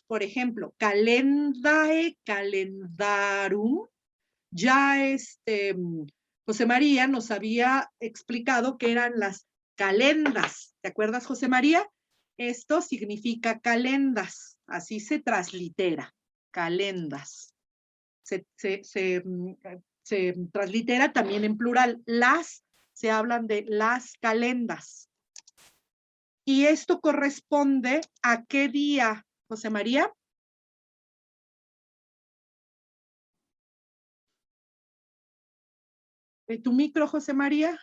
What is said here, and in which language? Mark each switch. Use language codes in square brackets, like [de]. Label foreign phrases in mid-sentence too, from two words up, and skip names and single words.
[es] Por ejemplo, [la] calendae, calendarum. [es] Ya José María nos había explicado que eran las calendas. ¿Te acuerdas, José María? Esto significa calendas. Así se translitera. Calendas. Se translitera también en plural. Las, se hablan de las calendas. ¿Y esto corresponde a qué día, José María? ¿Tu micro, José María?